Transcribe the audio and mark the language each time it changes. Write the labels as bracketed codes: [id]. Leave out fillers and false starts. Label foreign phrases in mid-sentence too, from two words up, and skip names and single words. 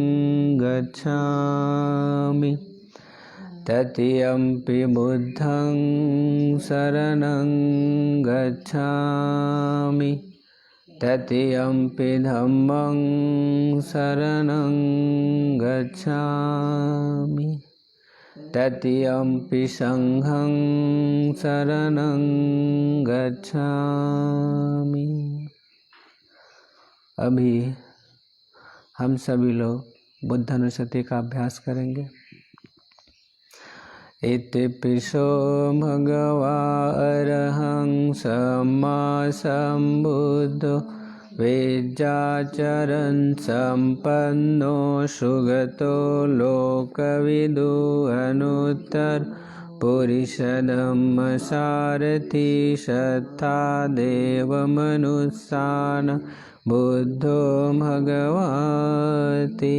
[pi] गच्छामि तृतीयंपि बुद्धं शरणं गच्छामि तृतीयंपि धम्मं शरणं गच्छामि तत्यंपि संघं शरणं गच्छामि। [hi] अभी हम सभी लोग बुद्धानुस्मृति का अभ्यास करेंगे। [pi] इतिपिशो भगवा अरहं सम्मा सम्बुद्धो वेदाचरन् सम्पन्नो सुगतो लोकविदु अनुत्तर पुरुषधम्मसारथि सत्ता देवमनुस्सानं बुद्धो भगवाति।